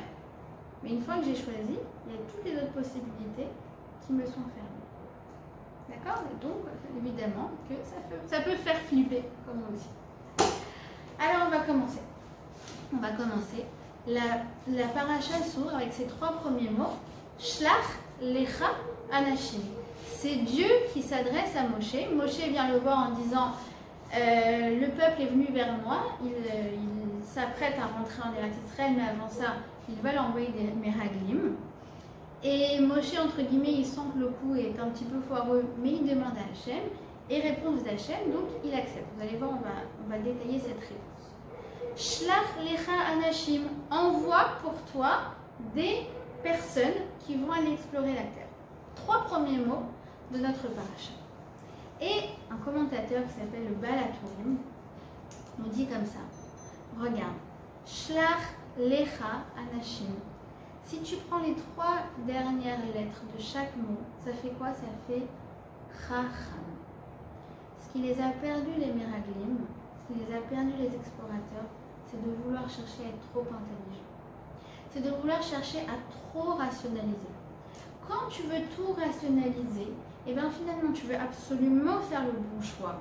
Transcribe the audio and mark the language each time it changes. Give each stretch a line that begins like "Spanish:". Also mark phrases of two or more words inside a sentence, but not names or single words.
French: Mais une fois que j'ai choisi, il y a toutes les autres possibilités qui me sont fermées. D'accord? Et donc, évidemment, que ça peut faire flipper, comme on dit. Alors, on va commencer. La paracha s'ouvre avec ces trois premiers mots.
Hebrew: שלח לך אנשים.
French: C'est Dieu qui s'adresse à Moshe. Moshe vient le voir en disant le peuple est venu vers moi, il s'apprête à rentrer en Eretz Israël, mais avant ça, il va l'envoyer des Meraglim. Et Moshe, entre guillemets, il sent que le coup est un petit peu foireux, mais il demande à Hachem, et réponse d'Hachem, donc il accepte. Vous allez voir, on va détailler cette réponse.
Hebrew: שלח לך אנשים,
French: envoie pour toi des personnes qui vont aller explorer la terre. Trois premiers mots de notre paracha. Et un commentateur qui s'appelle le Baal HaTurim nous dit comme ça. Regarde,
Hebrew: שלח לך אנשים.
French: Si tu prends les trois dernières lettres de chaque mot, ça fait quoi? Ça fait Chacham. Ce qui les a perdus les Meraglim, ce qui les a perdus les explorateurs, c'est de vouloir chercher à être trop intelligent. c'est de vouloir chercher à trop rationaliser. Quand tu veux tout rationaliser, et bien finalement tu veux absolument faire le bon choix.